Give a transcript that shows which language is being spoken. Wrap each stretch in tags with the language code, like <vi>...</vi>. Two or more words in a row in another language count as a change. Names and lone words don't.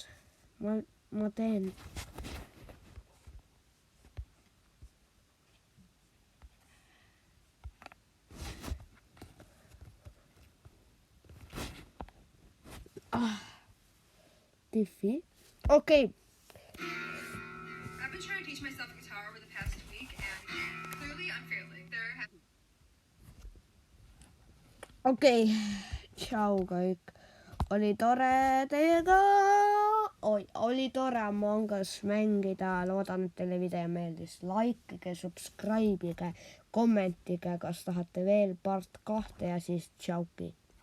<et>Ma teen. Diffy.</et> <en>Okay. I've been trying to teach myself guitar over the past week, and clearly I'm failing.</en> <et>Okei. Ciao kõik. Oli tore teiega. Oli tore Among Us mängida. Loodan, et teile video meeldis. Likeige, subscribe'ige, kommentige, kas tahate veel part 2 ja siis tšauki.</et>